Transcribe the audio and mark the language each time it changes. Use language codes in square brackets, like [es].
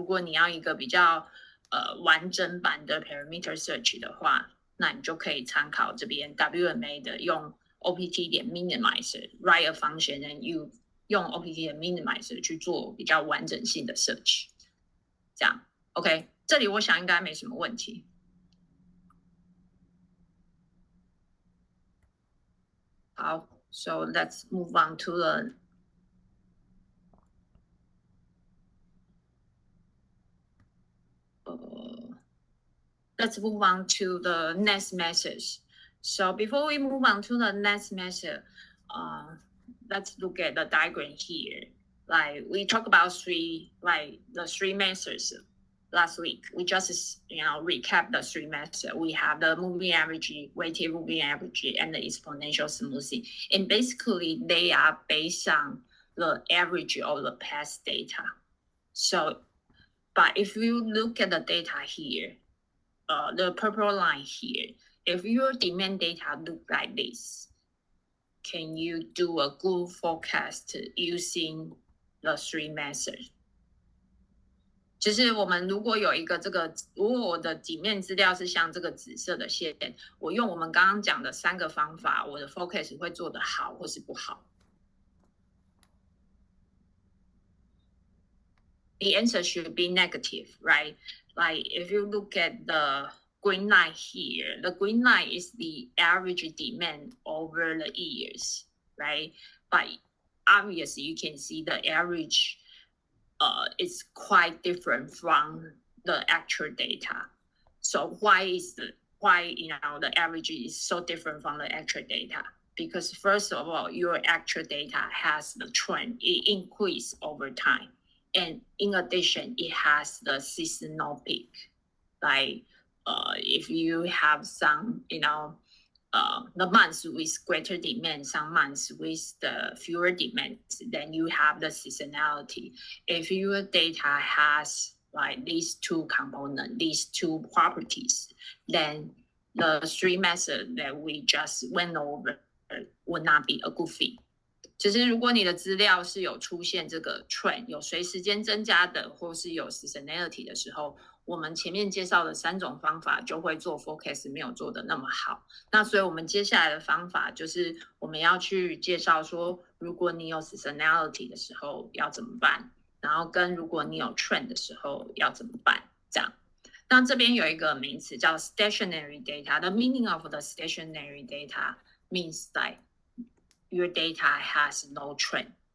[zh] 如果你要一个比较完整版的 parameter search 的话，那你就可以参考这边 WMA 的用 OPT minimizer [en] write a function and you [zh] 用 OPT minimizer 去做比较完整性的 search。这样 ，OK， 这里我想应该没什么问题。 [en] 好 ，So let's move on to the let's move on to the next method. So before we move on to the next method, let's look at the diagram here. Like we talked about the three methods last week. We just recap the three methods. We have the moving average, weighted moving average, and the exponential smoothing. And basically, they are based on the average of the past data. So, but if you look at the data here, the purple line here, if your demand data look like this, can you do a good forecast using the three methods? [zh] 就是我们如果有一个如果我的底面资料是像这个紫色的线，我用我们刚刚讲的3个方法，我的 forecast 会做得好或是不好。 [en] The answer should be negative, right? Like if you look at the green line here, the green line is the average demand over the years, right? But obviously you can see the average is quite different from the actual data. So why the average is so different from the actual data? Because first of all, your actual data has the trend, it increases over time. And in addition, it has the seasonal peak. Like if you have some, the months with greater demand, some months with the fewer demand, then you have the seasonality. If your data has like these two components, these two properties, then the three methods that we just went over would not be a good fit. [zh] 就是如果你的资料是有出现这个 trend 有随时间增加的，或是有 seasonality 的时候，我们前面介绍的3种方法就会做 forecast 没有做的那么好。那所以我们接下来的方法就是我们要去介绍说，如果你有 seasonality 的时候要怎么办，然后跟如果你有 trend 的时候要怎么办，这样。那这边有一个名词叫 stationary data. [en] The meaning of the stationary data means like your data has no trend.